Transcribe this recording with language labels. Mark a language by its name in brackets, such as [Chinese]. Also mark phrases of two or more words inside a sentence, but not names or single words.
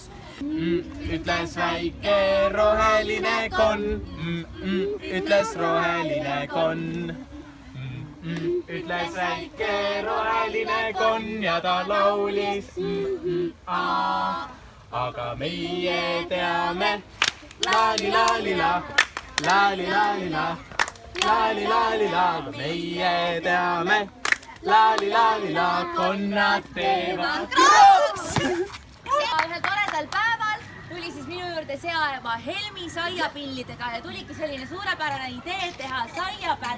[Estonian] Ütles väike roheline konn, ütles roheline konn. Ütles väike roheline konn ja ta laulis aga meie teame laali-laali-la, laali-laali-la, laali-laali-la, aga meie teame laali-laali-la, konnad teevad krooks. Ühel toredal päeval tuli siis minu juurde seaema Helmi saiapillidega ja tuligi selline suurepärane idee teha saiabänd.